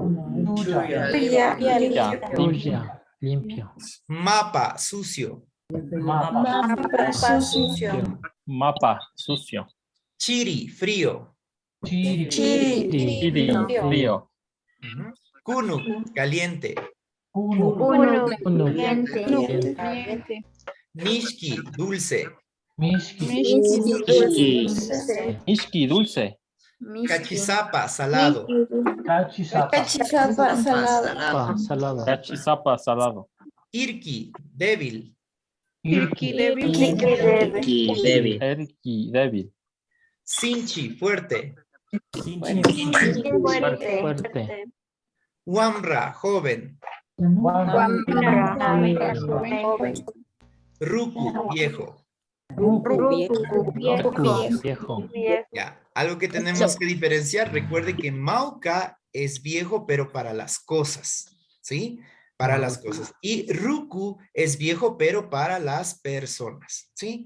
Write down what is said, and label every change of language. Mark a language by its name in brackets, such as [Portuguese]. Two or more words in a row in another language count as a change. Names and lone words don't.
[Spanish] Limpio. Mapa, sucio. Mapa, sucio. Chiri, frío. Frío. Kunu, caliente. Mishki, dulce. Ishki, dulce. Cachisapa, salado. Cachisapa, salado. Irki, débil. Débil. Sinchi, fuerte. Fuerte. Wamra, joven. Ruku, viejo. Viejo. Ya, algo que tenemos que diferenciar, recuerde que Mauca es viejo, pero para las cosas, ¿sí? Para las cosas. Y Ruku es viejo, pero para las personas, ¿sí?